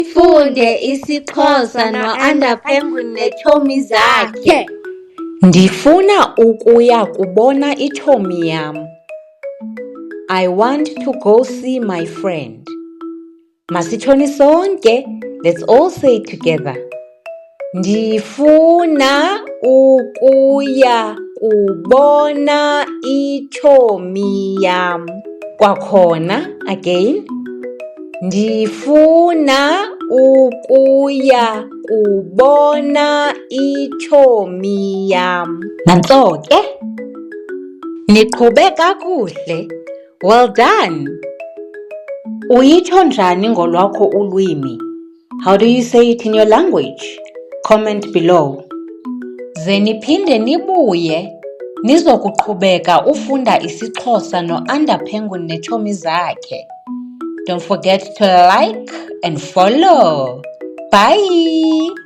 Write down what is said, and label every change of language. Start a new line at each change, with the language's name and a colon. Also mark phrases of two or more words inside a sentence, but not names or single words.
Xhosa: Funde isiXhosa no-Ndifuna neetshomi zakhe. Ndifuna ukuya kubona itshomi yam.
English: I want to go see my friend.
Xhosa: Masitshoni sonke.
English: Let's all say it together.
Xhosa: Ndifuna ukuya kubona itshomi yam. Kwakhona, again. Ndifuna ukuya kubona itshomi yam. Nantso ke, niqhube kakuhle.
English: Well done.
Xhosa: Uyitsho njani ngolwakho ulwimi?
English: How do you say it in your language? Comment below.
Xhosa: Ze niphinde nibuye nizokuqhubeka ufunda isiXhosa no-Ndifuna neetshomi zakhe.
English: Don't forget to like and follow. Bye!